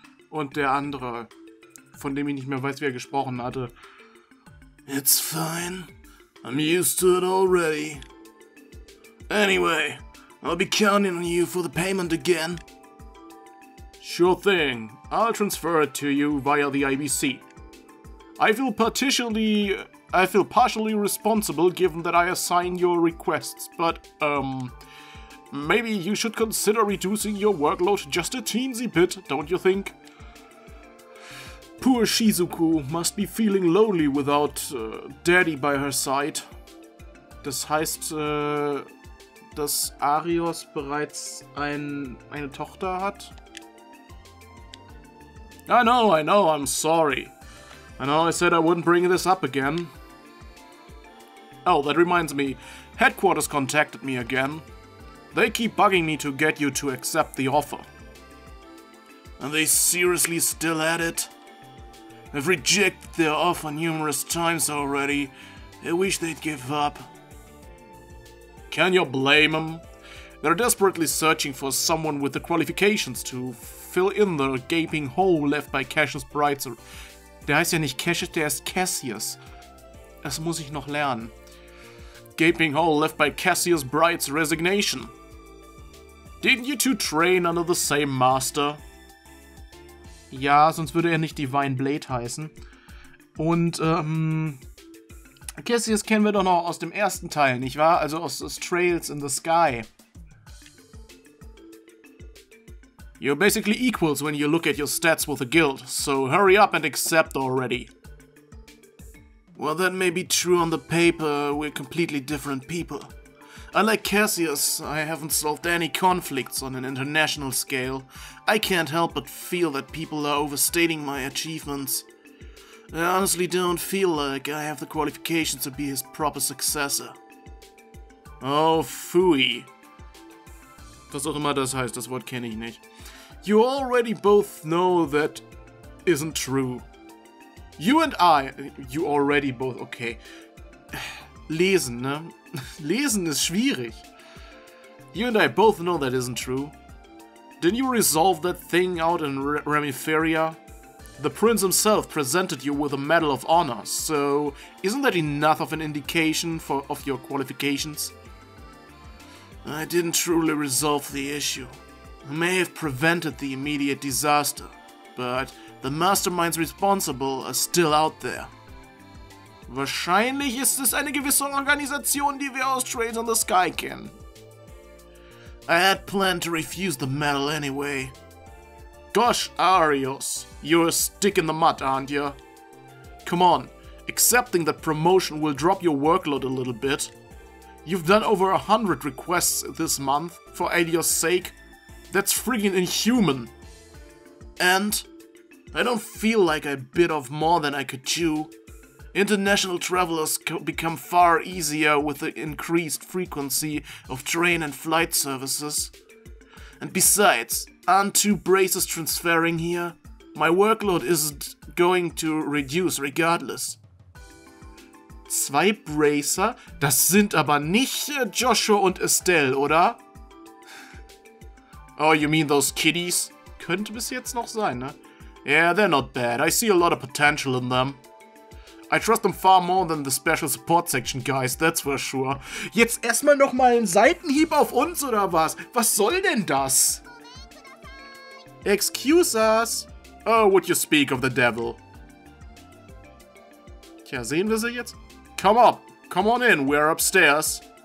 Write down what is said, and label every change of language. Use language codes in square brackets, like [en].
[de] Und der andere, von dem ich nicht mehr weiß, wer gesprochen hatte. [en] It's fine. I'm used to it already. Anyway, I'll be counting on you for the payment again. Sure thing. I'll transfer it to you via the IBC. I feel partially responsible given that I assign your requests, but, maybe you should consider reducing your workload just a teensy bit, don't you think? Poor Shizuku must be feeling lonely without Daddy by her side. [de] Das heißt, dass Arios bereits eine Tochter hat? [en] I know, I'm sorry. I know I said I wouldn't bring this up again. Oh, that reminds me. Headquarters contacted me again. They keep bugging me to get you to accept the offer. Are they seriously still at it? I've rejected their offer numerous times already. I wish they'd give up. Can you blame them? They're desperately searching for someone with the qualifications to fill in the gaping hole left by Cassius Bright's. [de] Der heißt ja nicht Cassius, der ist Cassius. Das muss ich noch lernen. [en] Gaping hole left by Cassius Bright's resignation. Didn't you two train under the same master? [de] Ja, sonst würde er nicht Divine Blade heißen. Und, Cassius kennen wir doch noch aus dem ersten Teil, nicht wahr? Also aus Trails in the Sky. [en] You're basically equals when you look at your stats with the guild, so hurry up and accept already. Well, that may be true on the paper, we're completely different people. Unlike Cassius, I haven't solved any conflicts on an international scale. I can't help but feel that people are overstating my achievements. I honestly don't feel like I have the qualifications to be his proper successor. Oh, phooey. [de] Was auch immer das heißt, das Wort kenne ich nicht. [en] You already both know that isn't true. You already both, okay. [de] Lesen, ne? Lesen ist schwierig. [en] You and I both know that isn't true. Didn't you resolve that thing out in Remiferia? The prince himself presented you with a Medal of Honor, so isn't that enough of an indication of your qualifications? I didn't truly resolve the issue. I may have prevented the immediate disaster, but the masterminds responsible are still out there. [de] Wahrscheinlich ist es eine gewisse Organisation, die wir aus Trails in the Sky kennen. [en] I had planned to refuse the medal anyway. Gosh, Arios, you're a stick in the mud, aren't you? Come on, accepting that promotion will drop your workload a little bit. You've done over 100 requests this month, for Eiyu's sake. That's friggin' inhuman. And I don't feel like I bit off more than I could chew. International travelers become far easier with the increased frequency of train and flight services. And besides, aren't 2 braces transferring here? My workload isn't going to reduce regardless. 2 Bracer? [de] Das sind aber nicht Joshua und Estelle, oder? [en] Oh, you mean those kiddies? [de] Könnte bis jetzt noch sein, ne? [en] Yeah, they're not bad. I see a lot of potential in them. I trust them far more than the Special Support Section guys, that's for sure. [de] Jetzt erstmal nochmal ein Seitenhieb auf uns, oder was? Was soll denn das? [en] Excuse us. Oh, would you speak of the devil? [de] Tja, sehen wir sie jetzt? [en] Come on in, we're upstairs.